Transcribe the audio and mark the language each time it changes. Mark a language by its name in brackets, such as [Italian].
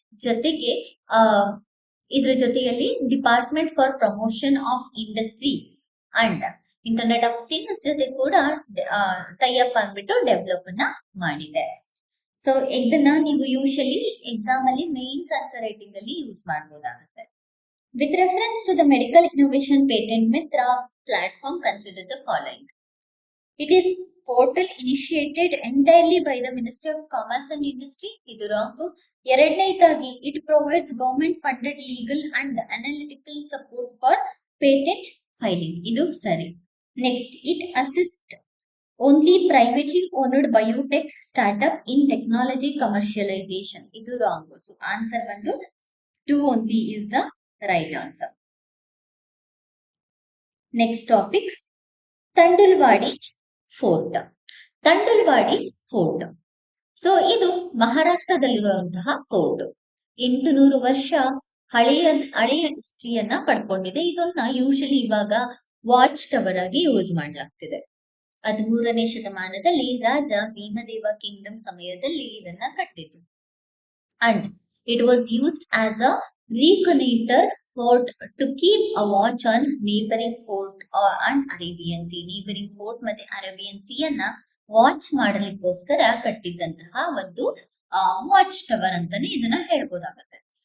[Kannada] ಜೊತೆಗೆ ಇದ್ರ ಜೊತೆಯಲ್ಲಿ department for promotion of industry and internet of things ಜೊತೆ ಕೂಡ ಟೈ ಅಪ್ ಆಗ್ಬಿಟ್ಟು ಡೆವಲಪ್ ಅನ್ನ ಮಾಡಿದೆ. ಸೊ ಇದನ್ನ ನೀವು ಯೂಶಲಿ ಎಕ್ಸಾಮ್ ಅಲ್ಲಿ ಮೇನ್ಸ್ ಆನ್ಸರ್ ರೈಟಿಂಗ್ ಅಲ್ಲಿ use ಮಾಡಬಹುದಾಗುತ್ತೆ. [English] With reference to the medical innovation patent Mitra platform, consider the following. It is portal initiated entirely by the Ministry of Commerce and Industry. [Kannada] Idu [English] wrong. [Kannada] ಎರಡನೇದಾಗಿ [English] it provides government funded legal and analytical support for patent filing. [Kannada] ಇದು ಸರಿ. [English] Next, it assists only privately owned biotech startup in technology commercialization. [Kannada] ಇದು [English] wrong. So answer ಬಂದು 2 only is the right answer. Next topic, Thandalwadi fort. [Kannada] ತಂಡಲ್ವಾಡಿ fort, so ಇದು ಮಹಾರಾಷ್ಟ್ರದಲ್ಲಿರುವಂತಹ fort. 800 ವರ್ಷ ಹಳೆಯ ಹಿಸ್ಟ್ರಿಯನ್ನ ಪಡ್ಕೊಂಡಿದೆ. ಇದನ್ನ usually ಇವಾಗ watch tower ಆಗಿ ಯೂಸ್ ಮಾಡಲಾಗ್ತಿದೆ. 13ನೇ ಶತಮಾನದಲ್ಲಿ ರಾಜ ಭೀಮದೇವ ಕಿಂಗ್ಡಮ್ ಸಮಯದಲ್ಲಿ ಇದನ್ನ ಕಟ್ಟಿದ್ರು. [English] And it was used as a reconnoiter fort to keep a watch on neighboring fort and Arabian Sea. [Kannada] neighboring fort ಮತ್ತೆ ಅರೇಬಿಯನ್ ಸಿ ಅನ್ನ ವಾಚ್ ಮಾಡಲಿಕ್ಕೋಸ್ಕರ ಕಟ್ಟಿದ್ದಂತಹ ಒಂದು ವಾಚ್ ಟವರ್ ಅಂತಾನೆ ಇದನ್ನ ಹೇಳ್ಬೋದಾಗುತ್ತೆ.